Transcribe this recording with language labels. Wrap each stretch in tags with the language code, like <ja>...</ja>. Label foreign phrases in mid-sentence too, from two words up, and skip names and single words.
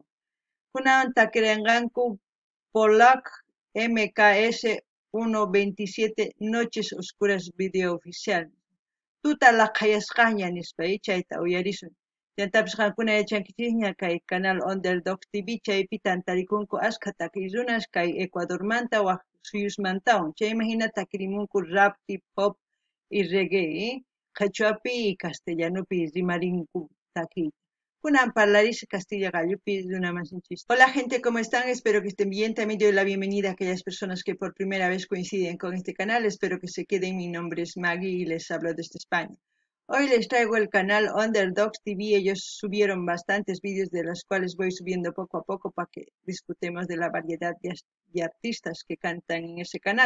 <qu>Kunan takirinqanku Polak MKS 127 Noches Oscuras Video Oficial. Tuta laqayasqaña nispa chayta uyarisun. Chaytapish qankuna yachankichikña kay canal Underdogs TV chaypi tantarikunku asqa takiy runas kay Ecuadormanta waq suyusmantawan. Chayman hina takirimunku</qu> <es>rap, hip hop y reggae,</es> <qu>quechuapi y castellanopi rimarinku takiy. Kunan parlaris Castilla Gallupi runamasinchis.</qu> <es>Hola gente, ¿cómo están? Espero que estén bien. También doy la bienvenida a aquellas personas que por primera vez coinciden con este canal. Espero que se queden. Mi nombre es Maggie y les hablo desde España. Hoy les traigo el canal Underdogs TV. Ellos subieron bastantes vídeos de los cuales voy subiendo poco a poco para que disfrutemos de la variedad de artistas que cantan en ese canal.</es>